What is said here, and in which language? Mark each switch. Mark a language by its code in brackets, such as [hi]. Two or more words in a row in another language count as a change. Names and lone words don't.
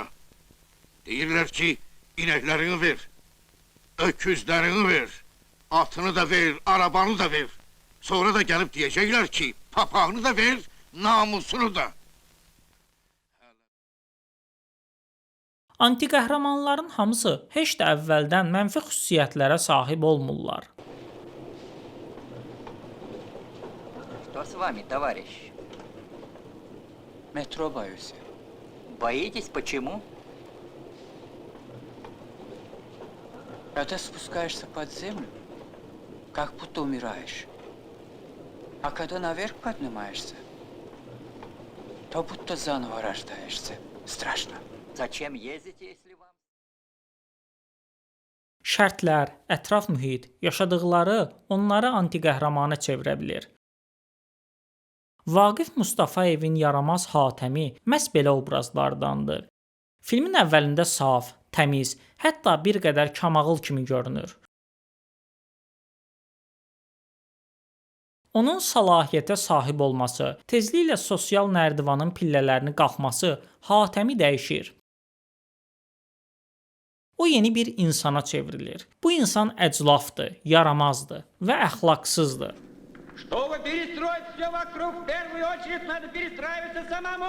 [az] Deyirlər ki, inəklərini ver, öküzlərini ver, atını da ver, arabanı da ver. Sonra da gəlib deyəcəklər ki, papağını da ver, namusunu da. Anti-qəhrəmanların hamısı heç də əvvəldən mənfi xüsusiyyətlərə sahib olmurlar. [ru] Что с вами, товарищ? Метро боюсь. Боитесь, почему? Когда спускаешься под землю, как будто умираешь. А когда наверх поднимаешься, то будто заново рождаешься. Страшно. Зачем ездите, если вам... [az] Şərtlər, ətraf mühit, yaşadıqları onları anti-qəhrəmana çevirə bilir. Vaqif Mustafayevin yaramaz Hatəmi məhz belə obrazlardandır. Filmin əvvəlində saf, təmiz, hətta bir qədər kamağıl kimi görünür. Onun səlahiyyətə sahib olması, tezliklə sosial nərdivanın pillələrini qalxması Hatəmi dəyişir. O yeni bir insana çevrilir. Bu insan əclafdır, yaramazdır və əxlaqsızdır. [ru] Чтобы перестроить все вокруг, в первую очередь надо перестраиваться самому.